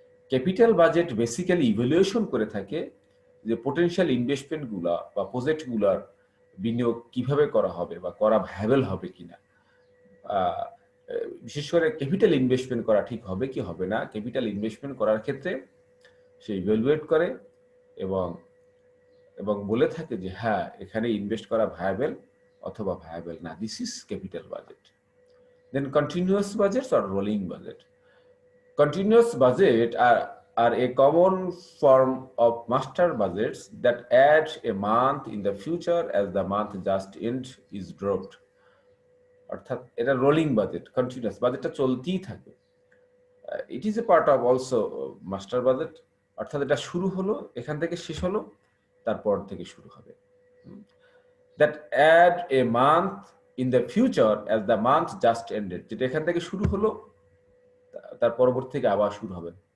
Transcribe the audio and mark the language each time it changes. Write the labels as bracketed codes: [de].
[bn] Capital budget basically evaluation করে থাকে যে পোটেনশিয়াল ইনভেস্টমেন্টগুলা বা প্রজেক্টগুলার বিনিয়োগ কিভাবে করা হবে বা করা ভায়াবল হবে কিনা, বিশেষ করে ক্যাপিটাল ইনভেস্টমেন্ট করা ঠিক হবে কি হবে না, ক্যাপিটাল ইনভেস্টমেন্ট করার ক্ষেত্রে সে ইভ্যালুয়েট করে এবং বলে থাকে যে হ্যাঁ এখানে ইনভেস্ট করা ভায়াবল অথবা ভায়াবল না। [en] This is capital budget. Then continuous budget or rolling budget. Continuous budget are a common form of master budgets that add a month in the future as the month just end is dropped. [bn] অর্থাৎ এটা rolling budget, continuous বাজেটটা চলতেই থাকবে। [en] it is a part of also master budget, [bn] অর্থাৎ এটা শুরু হলো, এখান থেকে শেষ হলো, তারপর থেকে শুরু হবে। [en] that add a month in the future as the month just ended, [bn] যেটা এখান থেকে শুরু হলো তার পরবর্তী থেকে আবার শুরু হবে।